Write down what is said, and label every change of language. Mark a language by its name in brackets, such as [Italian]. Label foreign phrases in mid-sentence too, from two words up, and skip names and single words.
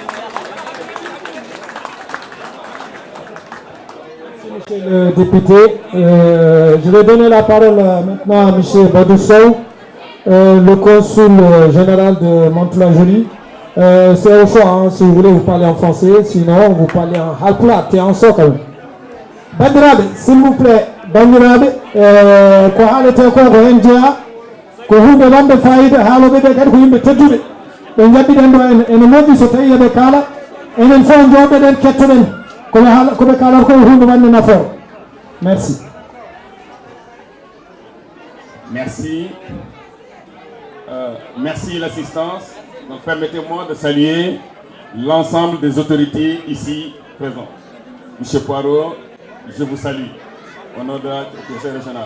[French] Monsieur le député, je vais donner la parole maintenant à M. Badou Sow, le consul général de Mantes-la-Jolie. C'est au choix, hein, si vous voulez vous parler en français, sinon vous parlez en halpulaar et en sokal. Bandiraɓe, s'il vous plaît, [Fula] bandiraɓe, ko haalete ko hen jeeya ko hunde wonde fayida, haaloɓe ɓe kadi ko yimɓe tedduɓe ɓe jaɓɓiɗen ɗo ene moƴƴi so tawi eɓe kaala enen fof jooɗoɗen kettoɗen koɓe kaalata ko hunde wande nafoore. [French] Merci. Merci. Merci l'assistance. Donc permettez-moi de saluer l'ensemble des autorités ici présentes. Monsieur Poirot, je vous salue au nom de la Conseil régional.